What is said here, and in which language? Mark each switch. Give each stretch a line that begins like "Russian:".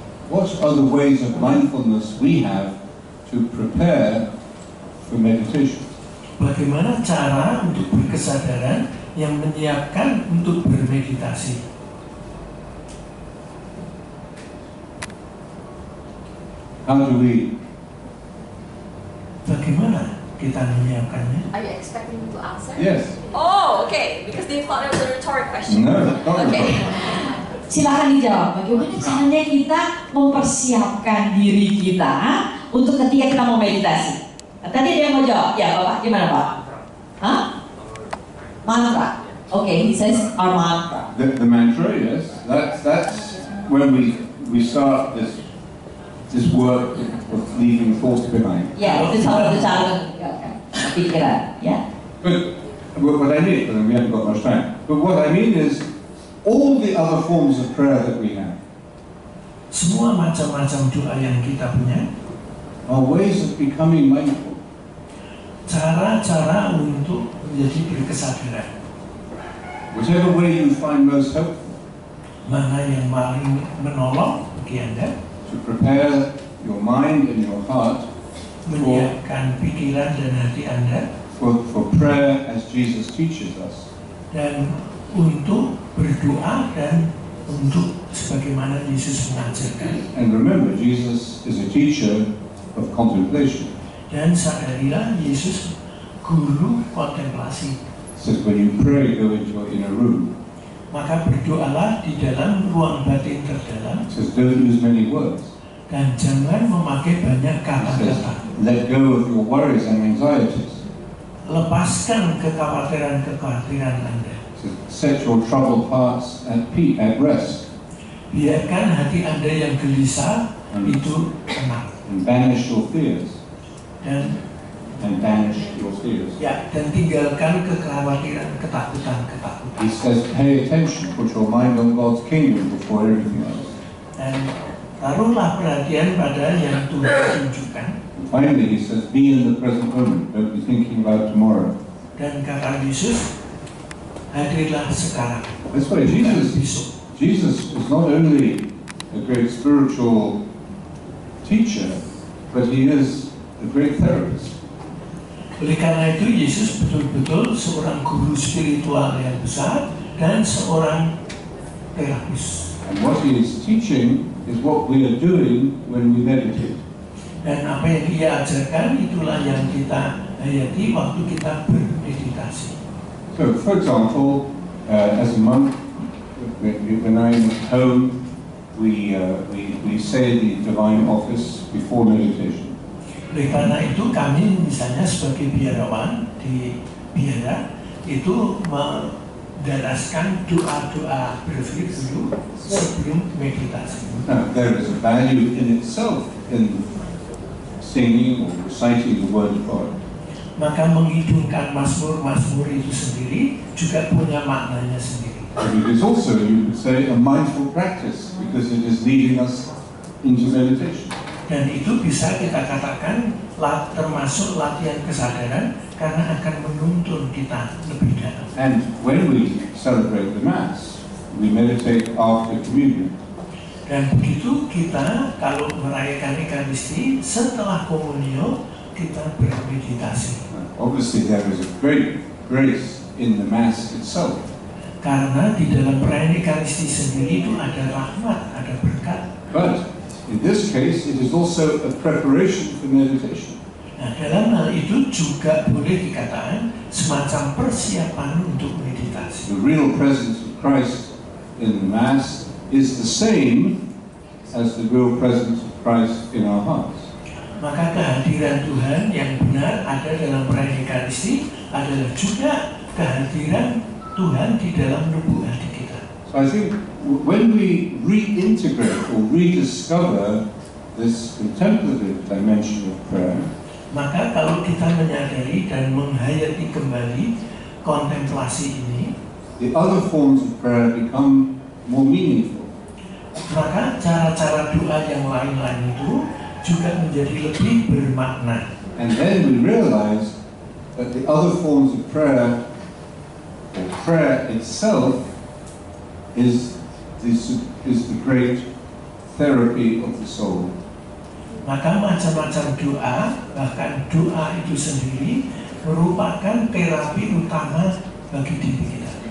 English: what are the ways of mindfulness we have to prepare for meditation?
Indonesian: Bagaimana cara untuk berkesadaran yang menyiapkan untuk bermeditasi?
English: How do we?
Indonesian: Bagaimana kita menyiapkannya?
English: Are you expecting me to answer? Yes. Oh, okay. Because they thought it was a rhetoric question. No. Okay.
Indonesian: Silahkan dijawab, bagaimana caranya kita mempersiapkan diri kita untuk ketika kita mau meditasi? Tadi ada yang mau jawab, ya Bapak, gimana Pak?
English: Hah? Mantra. Okay, he says our mantra. The mantra, yes. That's when we start this work of leaving thoughts behind.
Indonesian: Ya, itu salah satu cara meninggalkan pikiran, ya.
English: But what I mean, and we haven't got much time, but what I mean is all the other forms of prayer that we have.
Indonesian: Semua macam-macam doa yang kita punya
English: are ways of becoming mindful.
Indonesian: Cara-cara untuk menjadi berkesadaran.
English: Whichever way you find most helpful.
Indonesian: Mana yang paling menolong bagi Anda?
English: To prepare your mind and your heart.
Indonesian: Menyiapkan pikiran dan hati Anda.
English: For prayer as Jesus teaches us.
Indonesian: Dan untuk berdoa dan untuk sebagaimana Yesus mengajarkan.
English: And remember, Jesus is a teacher of contemplation.
Indonesian: Dan sadarilah Yesus guru kontemplasi.
English: Says when you pray, go into your inner room.
Indonesian: Maka berdoalah di dalam ruang batin terdalam.
English: Says don't use many words.
Indonesian: Dan jangan memakai banyak kata-kata.
English: Let go of your worries and anxieties.
Indonesian: Lepaskan kekhawatiran-kekhawatiran Anda.
English: Set your troubled hearts at peace, at rest.
Indonesian: Biarkan hati Anda yang gelisah itu tenang.
English: And banish your fears.
Indonesian: Dan
English: and banish your fears.
Indonesian: Ya, dan tinggalkan kekhawatiran, ketakutan.
English: He says, pay attention, put your mind on God's kingdom before everything else.
Indonesian: Dan taruhlah perhatian pada yang Tuhan tunjukkan.
English: Finally, he says, be in the present moment, don't be thinking about tomorrow.
Indonesian: Dan kata Yesus, hadirlah sekarang.
English: That's why Jesus is not only a great spiritual teacher, but he is a great therapist.
Indonesian: Oleh karena itu, Yesus betul-betul seorang guru spiritual yang besar dan seorang terapis.
English: And what he is teaching is what we are doing when we meditate.
Indonesian: Dan apa yang dia ajarkan itulah yang kita hayati waktu kita bermeditasi.
English: So, for example, as a monk, when I'm at home, we say the divine office before meditation.
Indonesian: Oleh karena itu kami misalnya sebagai biarawan di biara itu mendaraskan doa-doa berfirman dulu sebelum meditasi.
English: Now, there is a value in itself in singing or reciting the word of God.
Indonesian: Maka menghidungkan mazmur-mazmur itu sendiri juga punya maknanya sendiri.
English: But it is also, you could say, a mindful practice because it is leading us into meditation.
Indonesian: Dan itu bisa kita katakan termasuk latihan kesadaran karena akan menuntun kita lebih dalam.
English: And when we celebrate the Mass, we meditate after communion.
Indonesian: Dan begitu kita kalau merayakan Ekaristi setelah komunio kita bermeditasi.
English: Obviously, there is a great grace in the Mass itself.
Indonesian: Karena di dalam perayaan Ekaristi sendiri itu ada rahmat, ada berkat.
English: But in this case, it is also a preparation for meditation.
Indonesian: Nah, dalam hal itu juga boleh dikatakan semacam persiapan untuk meditasi.
English: The real presence of Christ in the Mass is the same as the real presence of Christ in our hearts.
Indonesian: Maka kehadiran Tuhan yang benar ada dalam perayaan Ekaristi adalah juga kehadiran Tuhan di dalam lubuk hati kita.
English: So I think when we reintegrate or rediscover this contemplative dimension of prayer,
Indonesian: maka kalau kita menyadari dan menghayati kembali kontemplasi ini,
English: the other forms of prayer become more meaningful.
Indonesian: Maka cara-cara doa yang lain-lain itu juga menjadi lebih bermakna.
English: And then we realize that the other forms of prayer, or prayer itself, is the great therapy of the soul.
Indonesian: Maka macam-macam doa, bahkan doa itu sendiri merupakan terapi utama bagi diri kita.